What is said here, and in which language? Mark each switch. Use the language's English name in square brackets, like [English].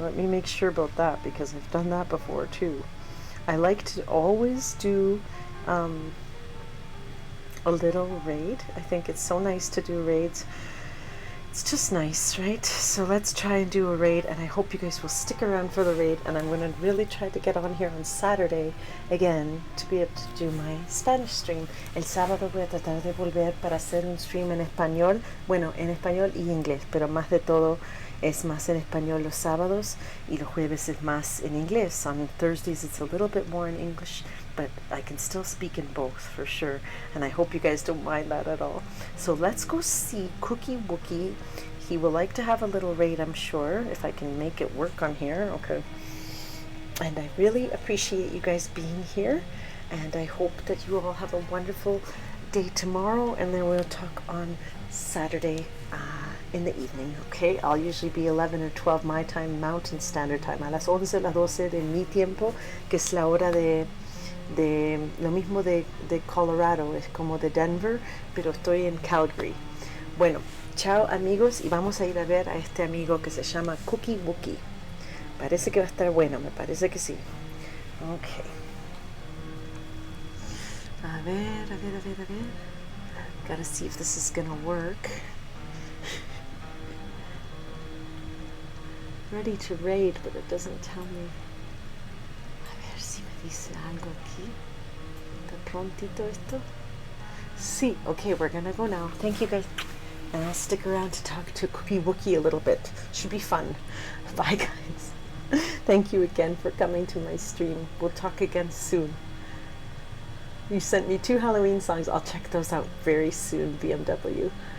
[English] Let me make sure about that because I've done that before too. I like to always do a little raid. I think it's so nice to do raids. It's just nice, right? So let's try and do a raid, and I hope you guys will stick around for the raid, and I'm going to really try to get on here on Saturday again to be able to do my Spanish stream. [Spanish] El sábado voy a tratar de volver para hacer un stream en español, bueno, en español y inglés, pero más de todo es más en español los sábados y los jueves es más en inglés. [English] On Thursdays it's a little bit more in English, but I can still speak in both for sure, and I hope you guys don't mind that at all. So let's go see Cookie Wookie. He will like to have a little raid, I'm sure, if I can make it work on here. Okay. And I really appreciate you guys being here, and I hope that you all have a wonderful day tomorrow, and then we'll talk on Saturday in the evening, okay? I'll usually be 11 or 12 my time, Mountain Standard Time, [Spanish] a las 11 o las 12 de mi tiempo, que es la hora de lo mismo de Colorado, es como de Denver, pero estoy en Calgary. Bueno, chao amigos, y vamos a ir a ver a este amigo que se llama Cookie Wookie. Parece que va a estar bueno, me parece que sí. Ok. A ver. [English] Gotta see if this is gonna work. Ready to raid, but it doesn't tell me. [Spanish] A ver si me dice algo aquí. ¿Está prontito esto? [English] Sí, okay, we're gonna go now. Thank you guys. And I'll stick around to talk to Cookie Wookie a little bit. Should be fun. Bye guys. Thank you again for coming to my stream. We'll talk again soon. You sent me 2 Halloween songs. I'll check those out very soon, BMW.